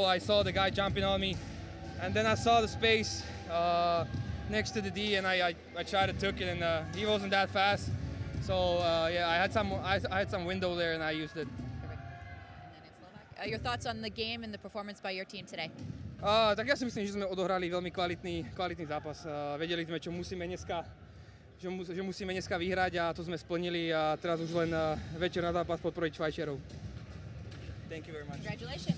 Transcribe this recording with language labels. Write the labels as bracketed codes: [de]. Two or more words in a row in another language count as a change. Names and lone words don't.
[en] I saw the guy jumping on me, and then I saw the space next to the D, and I tried to took it, and he wasn't that fast. So yeah, I had some window there, and I used it. Perfect. And then in Slovak. Your thoughts on the game and the performance by your team today? [sk] Tak ja si myslím, že sme odohrali veľmi kvalitný zápas. Vedeli sme, čo musíme dneska vyhrať, a to sme splnili, a teraz už len večer na zápas podporiť Švajčiarov. [en] Thank you very much. Congratulations.